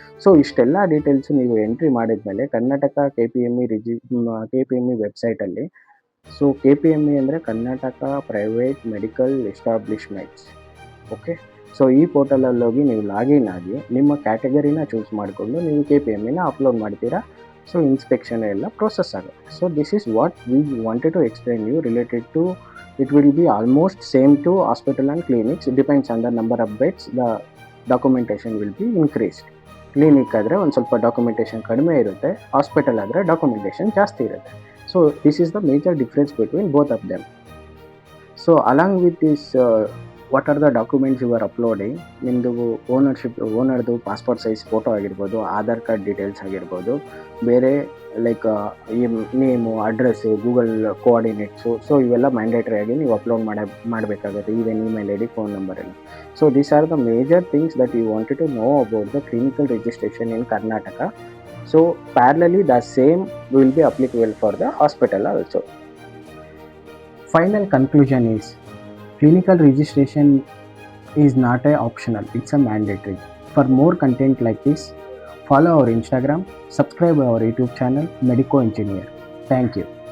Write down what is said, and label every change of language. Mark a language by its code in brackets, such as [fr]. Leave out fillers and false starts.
[kn] So ಇಷ್ಟೆಲ್ಲ details ನೀವು entry ಮಾಡಿದ್ಮೇಲೆ Karnataka K P M E ವೆಬ್ಸೈಟಲ್ಲಿ, so K P M E ಅಂದರೆ Karnataka private medical establishments. Okay, so ಈ ಪೋರ್ಟಲಲ್ಲಿ ಹೋಗಿ ನೀವು ಲಾಗಿನ್ ಆಗಿ ನಿಮ್ಮ ಕ್ಯಾಟಗರಿನ ಚೂಸ್ ಮಾಡಿಕೊಂಡು ನೀವು ಕೆ ಪಿ ಎಮ್ ಇನ ಅಪ್ಲೋಡ್ ಮಾಡ್ತೀರಾ. ಸೊ ಇನ್ಸ್ಪೆಕ್ಷನ್ ಎಲ್ಲ ಪ್ರೋಸೆಸ್ ಆಗುತ್ತೆ. [en] So this is what we wanted to explain you related to, it will be almost same to hospital and clinics. It depends on the number of beds, the documentation will be increased. [kn] Clinic ಆದರೆ ಒಂದು ಸ್ವಲ್ಪ documentation ಕಡಿಮೆ ಇರುತ್ತೆ, hospital ಆದರೆ documentation ಜಾಸ್ತಿ ಇರುತ್ತೆ. [en] So this is the major difference between both of them. So along with this, what are the documents you are uploading, [kn] ನಿಮ್ಮದು ಓನರ್ದು passport size photo ಆಗಿರ್ಬೋದು, ಆಧಾರ್ ಕಾರ್ಡ್ ಡೀಟೇಲ್ಸ್ ಆಗಿರ್ಬೋದು, ಬೇರೆ like name, address, Google ಕೋಆರ್ಡಿನೇಟ್ಸು, so ಇವೆಲ್ಲ mandatory ಆಗಿ ನೀವು upload ಮಾಡಬೇಕಾಗುತ್ತೆ, even email I D, phone number ಎಲ್ಲ. [en] So these are the major things that you wanted to know about the clinical registration in Karnataka. So parallelly the same will be applicable for the hospital also. Final conclusion is, clinical registration is not a optional, it's a mandatory. For more content like this, follow our Instagram, subscribe our YouTube channel Medico Engineer. Thank you.